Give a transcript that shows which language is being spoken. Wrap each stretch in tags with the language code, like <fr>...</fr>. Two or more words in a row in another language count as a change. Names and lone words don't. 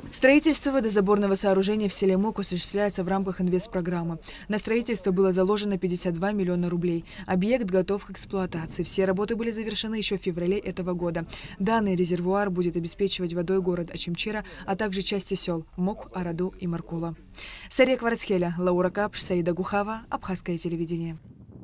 <ru>Строительство водозаборного сооружения в селе Мук осуществляется в рамках инвестпрограммы. На строительство было заложено 52 миллиона рублей. Объект готов к эксплуатации. Все работы были завершены еще в феврале этого года. Данный резервуар будет обеспечивать водой город Очимчира, а также части сел Мук, Араду и Маркула. Сария Кварцхеля, Лаура Капш, Саида Гухава, Абхазское телевидение.</ru>